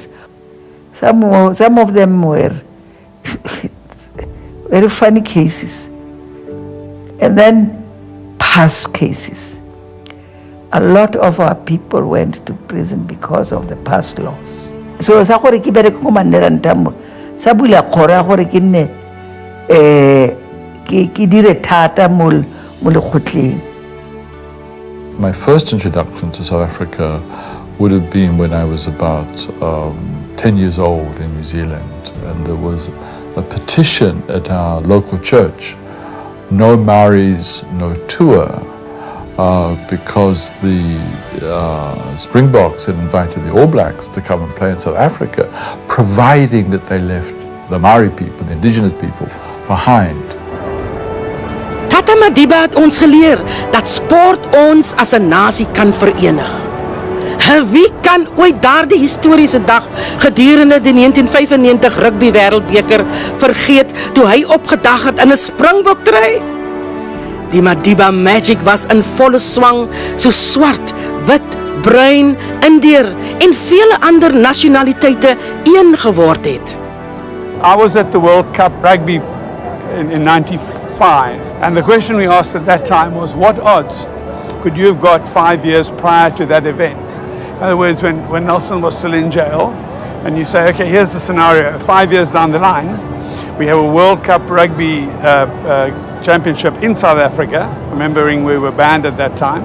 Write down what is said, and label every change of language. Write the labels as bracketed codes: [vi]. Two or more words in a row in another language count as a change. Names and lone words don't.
[en] Some of them were very funny cases. And then past cases. A lot of our people went to prison because of the past laws. [tn] So sa gore ke bereka ko Mandela and Tambo sa bula khora gore ke nne ke dire thata mo lekgotleng. [en] My first introduction to South Africa would have been when I was about 10 years old in New Zealand, and there was a petition at our local church, no Maoris, no tour, because the Springboks had invited the All Blacks to come and play in South Africa, providing that they left the Maori people, the indigenous people, behind. [af] Tata Madiba het ons geleer dat sport ons as 'n nasie kan verenig. Wie kan ooit daardie historiese dag gedurende die 1995 rugby wêreldbeker vergeet toe hy opgedag het in 'n Springbok trui? Die Madiba magic was in volle swang, so swart, wit, bruin, Indiër en vele ander nasionaliteite een geword het. [en] I was at the World Cup rugby in 95, and the question we asked at that time was, what odds could you have got 5 years prior to that event? In other words, when Nelson was still in jail, and you say, okay, here's the scenario, 5 years down the line, we have a World Cup rugby championship in South Africa, remembering we were banned at that time.